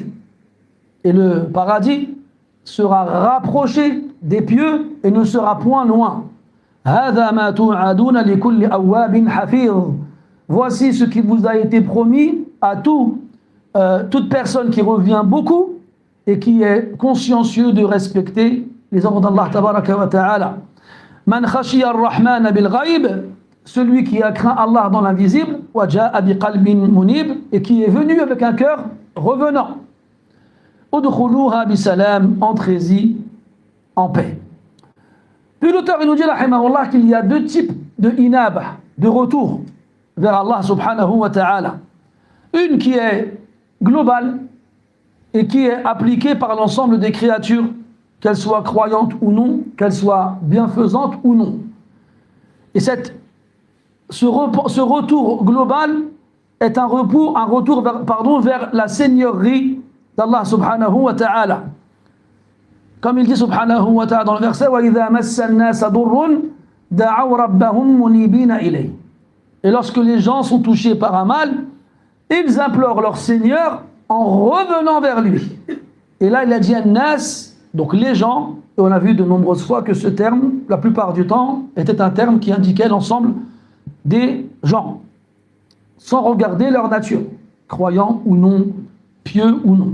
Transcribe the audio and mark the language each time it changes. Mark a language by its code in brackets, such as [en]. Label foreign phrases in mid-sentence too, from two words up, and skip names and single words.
[fr] Et le paradis sera rapproché des pieux et ne sera point loin. [ar] هَذَا مَا تُوعَدُونَ لِكُلِّ أَوَّابٍ حَفِيظٍ. [fr] Voici ce qui vous a été promis à toute personne qui revient beaucoup et qui est consciencieux de respecter les ordres d'Allah [ar] تبارك وتعالى. من خشي الرحمن بالغيب, [fr] celui qui a craint Allah dans l'invisible, [ar] وجاء بقلب منيب, [fr] et qui est venu avec un cœur revenant. [ar] ادخلوها بسلام, [fr] entrez-y en paix. Puis l'auteur il nous dit rahimahullah qu'il y a deux types de inaba, de retour vers Allah [ar] سبحانه وتعالى. [fr] Une qui est globale et qui est appliquée par l'ensemble des créatures, qu'elles soient croyantes ou non, qu'elles soient bienfaisantes ou non. Et ce retour global est un retour vers la seigneurie d'Allah [ar] سبحانه وتعالى. [fr] Comme il dit [ar] سبحانه وتعالى [fr] dans le verset [ar] وَإِذَا مَسَّ النَّاسَ ضُرٌّ دَعَوْا رَبَّهُمْ مُنِيبِينَ إِلَيْهِ. [fr] Et lorsque les gens sont touchés par un mal, ils implorent leur Seigneur en revenant vers lui. Et là il a dit an-nas, donc les gens, et on a vu de nombreuses fois que ce terme, la plupart du temps, était un terme qui indiquait l'ensemble des gens, sans regarder leur nature, croyants ou non, pieux ou non.